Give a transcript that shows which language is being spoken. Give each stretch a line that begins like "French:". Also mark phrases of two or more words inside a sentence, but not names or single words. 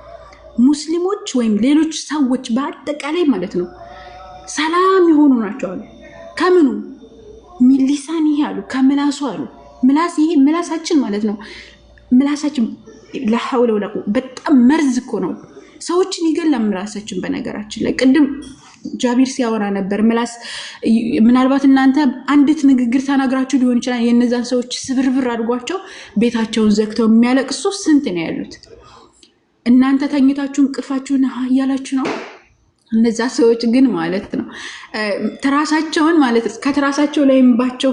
Amharic: ሙስሊሞች ወይም ሌሎች ሰዎች በአጠቃላይ ማለት ነው ሰላም ይሆኑ ናቸው አሉ ከምኑ
Arabic: من لسانه
Amharic: አሉ ከምላሱ አሉ ምላስ ይሄ ምላሳችን ማለት ነው ምላሳችን
Arabic: لا حول ولا قوه
Amharic: በጣም መርዝ እኮ ነው ሰዎችን ይገላል ምላሳችን በነገራችን ላይ ቅድም ጃቢር ሲያወራ ነበር ምላስ ምናልባት እናንተ አንዲት ንግግር ተናግራችሁ ሊሆን ይችላል የነዛን ሰዎች ስብርብር አድርጓቸው ቤታቸውን ዘግተው የሚያለቅሱ ስንት ነው ያሉት እናንተ ተኝታችሁ እንቅልፋችሁን ያላችሁ ነው እነዛ ሰዎች ግን ማለት ነው ተራሳቸውን ማለት ከተራሳቸው ላይ እንባቸው